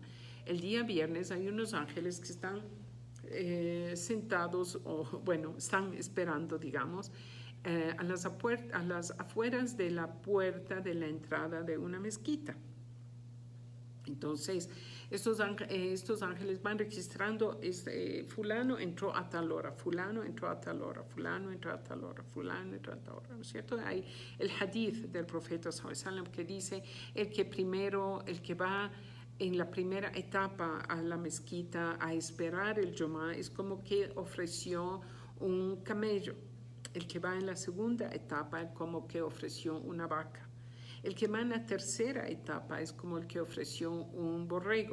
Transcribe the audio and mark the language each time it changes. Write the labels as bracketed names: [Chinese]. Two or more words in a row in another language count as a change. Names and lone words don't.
[Spanish] El día viernes hay unos ángeles que están sentados, o bueno, están esperando, digamos, a las afueras de la puerta de la entrada de una mezquita. Entonces, estos ángeles van registrando, fulano entró a tal hora, fulano entró a tal hora, fulano entró a tal hora, fulano entró a tal hora, ¿no es cierto? Hay el hadith del profeta [Arabic] صلى الله عليه وسلم [Spanish] que dice, el que va en la primera etapa a la mezquita a esperar el Jum'ah es como que ofreció un camello. El que va en la segunda etapa es como que ofreció una vaca. El que va en la tercera etapa es como el que ofreció un borrego.